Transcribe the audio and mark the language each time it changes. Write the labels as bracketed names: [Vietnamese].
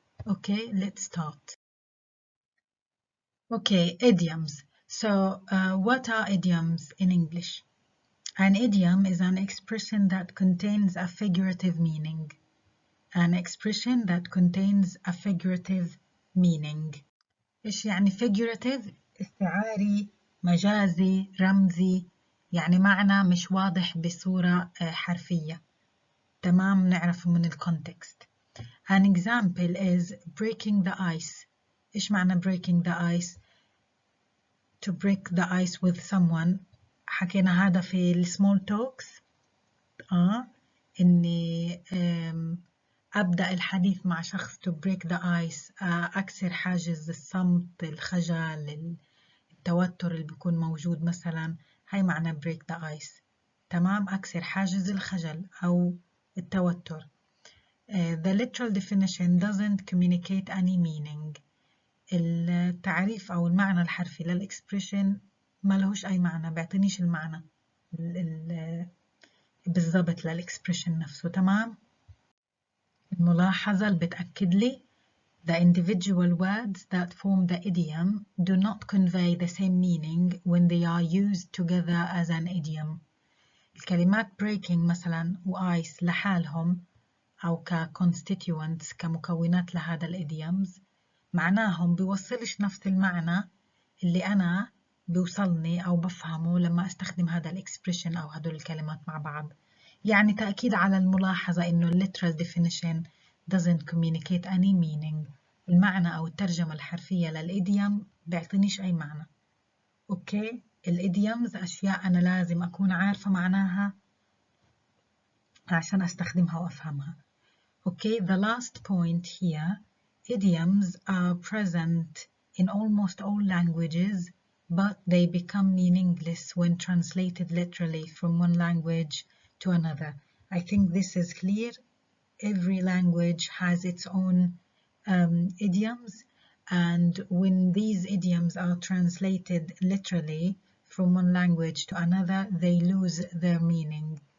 [English] Okay, let's start. Okay, idioms. So, what are idioms in English? An idiom is an expression that contains a figurative meaning. An expression that contains a figurative meaning. [Arabic] إيش يعني figurative؟ استعاري، مجازي، رمزي، يعني معنى مش واضح بصورة حرفية. تمام، نعرفه من الcontext. [English] An example is breaking the ice. [Arabic] إيش معنى [English] breaking the ice؟ To break the ice with someone. [Arabic] حكينا هذا في السمول توكس. إني أبدأ الحديث مع شخص [English] to break the ice، [Arabic] أكسر حاجز الصمت، الخجل، التوتر اللي بيكون موجود مثلا. هاي معنى break the ice. تمام، أكسر حاجز الخجل أو التوتر. [English] The literal definition doesn't communicate any meaning. [Arabic] التعريف أو المعنى الحرفي للإكسبريشن ما لهوش أي معنى، بيعطينيش المعنى بالضبط للإكسبريشن نفسه. تمام. الملاحظة اللي بتأكد لي [English] the individual words that form the idiom do not convey the same meaning when they are used together as an idiom. [Arabic] الكلمات breaking مثلا وice لحالهم أو كconstituents كمكونات لهذا الإديومز معناهم بيوصلش نفس المعنى اللي أنا بيوصلني أو بفهمه لما أستخدم هذا الإكسبريشن أو هدول الكلمات مع بعض. يعني تأكيد على الملاحظة إنه [English] literal definition doesn't communicate any meaning. [Arabic] المعنى أو الترجمة الحرفية للإديوم بيعطينيش أي معنى. أوكي، الإديومز أشياء أنا لازم أكون عارفة معناها عشان أستخدمها وأفهمها. [English] Okay, the last point here. Idioms are present in almost all languages, but they become meaningless when translated literally from one language to another. I think this is clear. Every language has its own idioms, and when these idioms are translated literally from one language to another, they lose their meaning.